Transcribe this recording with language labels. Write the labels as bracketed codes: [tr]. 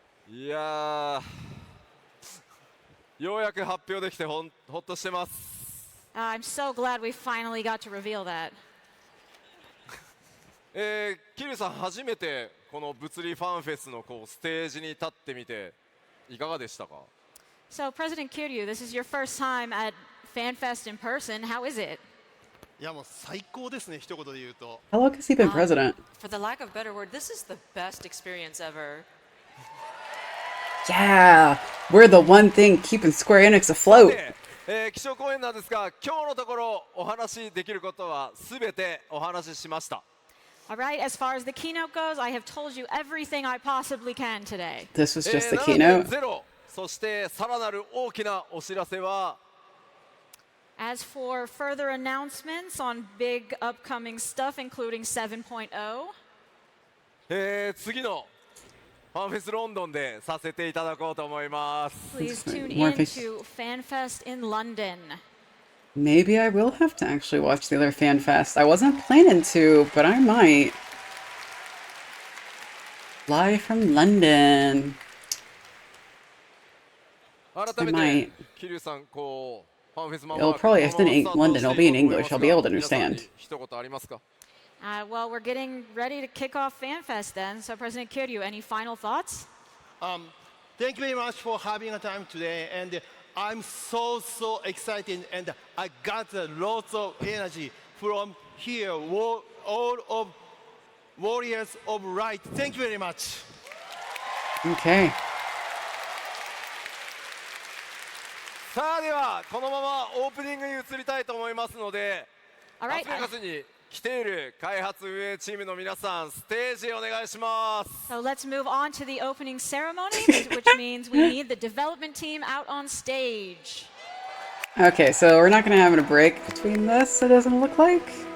[ja] いやようやく発表できてほっとしてます。 [en] I'm so glad we finally got to reveal that. [ja] キリュウさん初めてこの物理ファンフェスのステージに立ってみていかがでしたか？ [en] So, President Kiryu, this is your first time at FanFest in person. How is it? [ja] いやもう最高ですね一言で言うと。 [en] how long has he been president? For the lack of a better word, this is the best experience ever. Yeah, we're the one thing keeping Square Enix afloat. [ja] 気象公演なんですが今日のところお話しできることはすべてお話ししました。 [en] All right, as far as the keynote goes, I have told you everything I possibly can today. This was just the keynote. [ja] 7.0そしてさらなる大きなお知らせは [en] As for further announcements on big upcoming stuff, including 7.0, [ja] 次のファンフェスロンドンでさせていただこうと思います。 [en] please tune More in to FanFest in London. Maybe I will have to actually watch the other FanFest. I wasn't planning to, but I might. Live from London. [ja] 改めてキリュウさんファンフェスマン [en] It'll probably, if it's in London, it'll be in English. I'll be able to understand. [ja] 一言ありますか？ [en] Well, we're getting ready to kick off FanFest then. So, President Kiryu, any final thoughts? Thank you very much for having a time today, and I'm so excited, and I got lots of energy from here, all of Warriors of Light. Thank you very much. Okay. [ja] さあではこのままオープニングに移りたいと思いますので、 [en] All [ja] ラ [en] right. [ja] スベガスに来ている開発運営チームの皆さんステージへお願いします。 [en] So let's move on to the opening ceremonies, which means we need the development team out on stage. Okay, so we're not going to have a break between this, it doesn't look like.